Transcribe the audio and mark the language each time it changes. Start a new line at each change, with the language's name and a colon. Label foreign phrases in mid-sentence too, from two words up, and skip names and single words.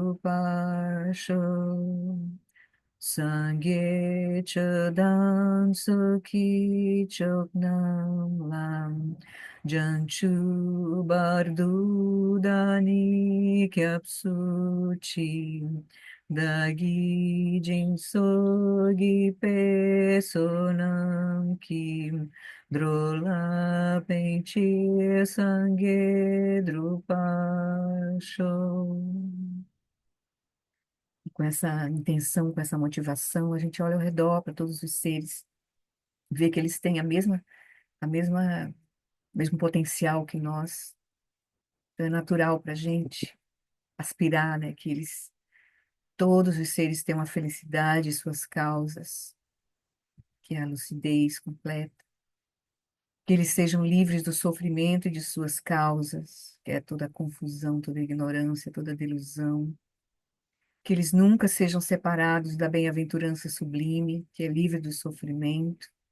Tibetan: འགྲུབ་པར་ཤོག། སངས་རྒྱས་ཆོས་དང་ཚོགས་ཀྱི་མཆོག་རྣམས་ལ། བྱང་ཆུབ་བར་དུ་བདག་ནི་སྐྱབས་སུ་མཆི། བདག་གིས་སྦྱིན་སོགས་བགྱིས་པའི་བསོད་ནམས་ཀྱིས། འགྲོ་ལ་ཕན་ཕྱིར་སངས་རྒྱས་འགྲུབ་པར་ཤོག.
Portuguese: Com essa intenção, com essa motivação, a gente olha ao redor para todos os seres, vê que eles têm o mesmo potencial que nós. Então é natural para a gente aspirar, né, que todos os seres tenham a felicidade e suas causas, que é a lucidez completa, que eles sejam livres do sofrimento e de suas causas, que é toda a confusão, toda a ignorância, toda a delusão, que eles nunca sejam separados da bem-aventurança sublime, que é livre do sofrimento,